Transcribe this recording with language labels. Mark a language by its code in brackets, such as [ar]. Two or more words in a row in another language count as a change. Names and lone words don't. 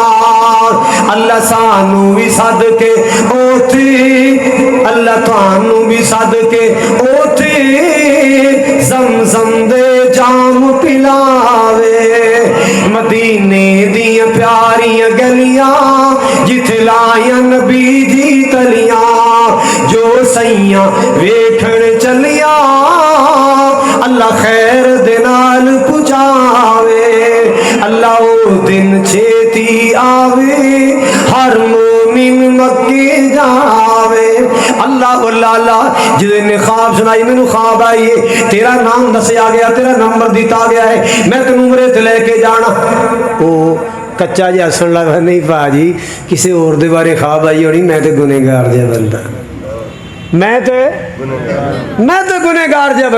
[pa] اللہ سانوں وی سد کے اوتھے، اللہ تانوں وی سد کے اوتھے، زمزم دے جام پلاوے، مدینے دی پیاریاں گلیاں جتھے لایا نبی دی تلیاں جو سیاں ویکھن چلیاں اللہ خیر دے نال پہنچاوے اللہ او دن چھیتی آوے ہر مومن مکے جاوے اللہ اللہ جس نے خواب سنائی میں خواب آئی ہے تیرا نام دسیا گیا تیرا نمبر دیتا گیا ہے میں تینوں عمرے تے لے کے جانا او کچا جی ہسن لگا نہیں پا جی کسی اور دے بارے خواب آئی ہونی میں تے گنہگار جا بندہ میں تے گنہگار جا